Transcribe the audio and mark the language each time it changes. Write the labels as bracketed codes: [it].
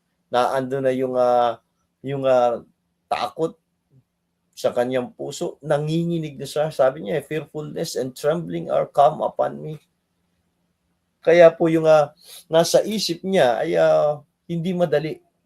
[tl] Naando na yung takot sa kanyang puso, nanginginig na siya. Sabi niya, [en] fearfulness and trembling are come upon me. [tl] Kaya po yung nasa isip niya ay hindi madali.